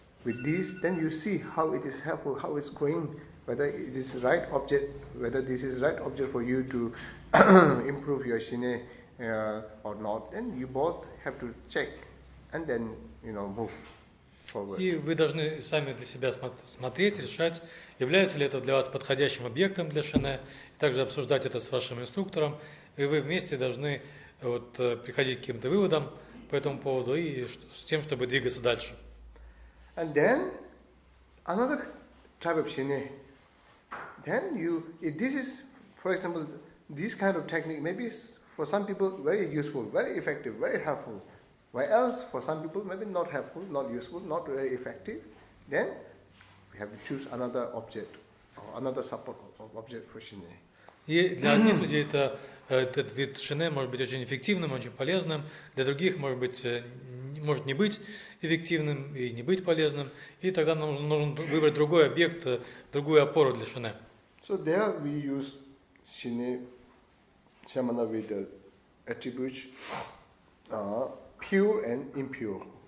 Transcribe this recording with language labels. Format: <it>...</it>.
<en>With this, then you see how it is helpful, how it's going, whether it is right object, whether this is right object for you to improve your Shine or not. Then you both have to check and then move forward.</en> <ru>И вы должны сами для себя смотреть, решать, является ли это для вас подходящим объектом для шане, и также обсуждать это с вашим инструктором, и вы вместе должны приходить к каким-то выводам по этому поводу и с тем, чтобы двигаться дальше.</ru> <en>And then another type of Shine. Then if this is, for example, this kind of technique, maybe for some people very useful, very effective, very helpful. Why else for some people maybe not helpful, not useful, not very effective. Then we have to choose another object or another support object for Shine.</en> <ru>И для одних людей этот вид шане может быть очень эффективным, очень полезным. Для других может не быть эффективным и не быть полезным. И тогда нам нужно выбрать другой объект, другую опору для шане.</ru> <en>So there we use Shine Shamana with the attributes pure and impure.</en>